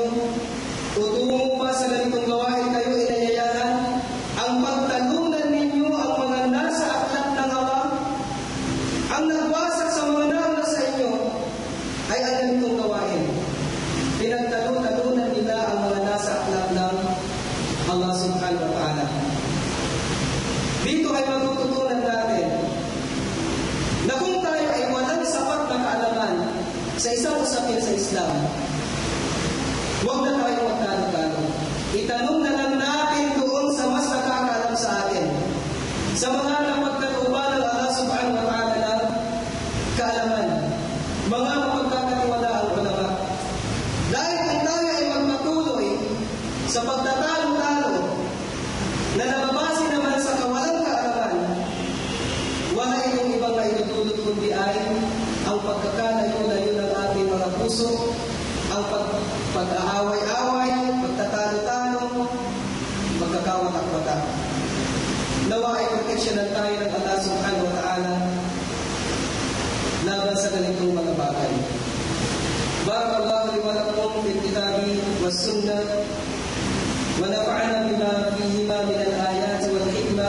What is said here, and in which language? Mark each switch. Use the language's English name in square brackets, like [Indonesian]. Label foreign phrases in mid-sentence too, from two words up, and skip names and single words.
[Filipino] Tutungo pa sa ganitong gawain kayo inayayahan? Ang pagtalunan ninyo ang mga nasa aklat ng Allah, ang nagwasak sa mga nauna sa inyo, ay ang ganitong gawain. Pinagtalunan nila ang mga nasa aklat ng [Arabic] الله سبحانه وتعالى. [Filipino] Dito ay matututunan natin na kung tayo ay walang sapat na kaalaman sa isang usapin sa Islam, huwag na tayo magtalo-talo. Itanong na lang natin doon sa mas nakakaalam sa atin, sa mga napagkatuban ng [Arabic] الله سبحانه وتعالى [Filipino] ng kaalaman, mga mapagkakatiwala ang ulama. Dahil kung tayo ay magpatuloy sa pagtatalo-talo na nababase naman sa kawalang kaalaman, wala itong ibang maitutulot kundi ay ang pagkakalayo-layo ng ating mga puso, ang pag-aaway-away, pagtatalo-talo, pagkakawatak-watak. Nawa ay proteksyonan tayo ng [Arabic] الله سبحانه وتعالى [Filipino] laban sa ganitong mga bagay. [Arabic] بارك الله لي ولكم في الكتاب والسنة ونفعنا بما فيهما من الآيات والحكمة.